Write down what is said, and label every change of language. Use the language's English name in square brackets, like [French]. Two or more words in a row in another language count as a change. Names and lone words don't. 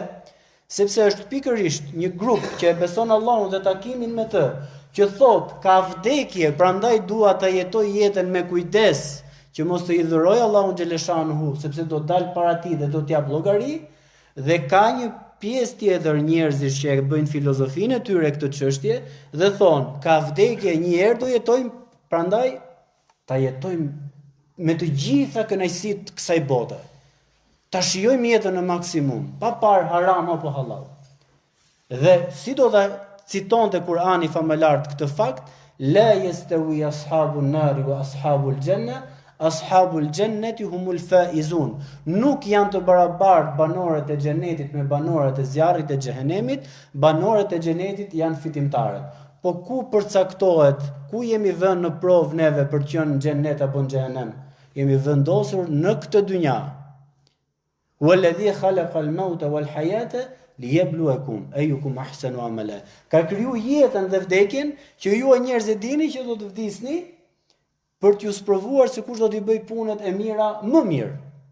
[Albanian] Sepse është pikërisht një grup që e beson Allahun dhe takimin me të, që thot ka vdekje, prandaj dua ta jetoj jetën me kujdes, që mos të i dhuroj Allahun xhaleshanuhu, sepse do të dalë para tij dhe do të jap llogari, dhe ka një pjesë tjetër njerëzish që e bëjnë filozofinë e tyre këtë çështje dhe thonë ka vdekje, një herë do jetojmë, prandaj ta jetojmë me të gjitha kënaqësitë kësaj bote. Ta shijojmë jetën në maksimum, pa parë haram apo halal. Dhe si do ta citonte Kurani famëlart këtë fakt, [Arabic] لا يستوي أصحاب النار وأصحاب الجنة أصحاب الجنة هم الفائزون. [Albanian] Nuk janë të barabartë banorët e xhenetit me banorët e zjarrit e xhehenemit, banorët e xhenetit janë fitimtarët. Po ku përcaktohet, ku jemi vënë në provë neve për të qenë në xhenet apo në xhehenem? Jemi vendosur në këtë dynja. [Arabic] والذي خلق الموت والحياة ليبلوكم أيكم أحسن عملا. [Albanian] Ka kriju jetën dhe vdekjen që ju e njerëz e dini që do të vdisni për t'ju sprovuar se kush do t'i bëj punët e mira më mirë.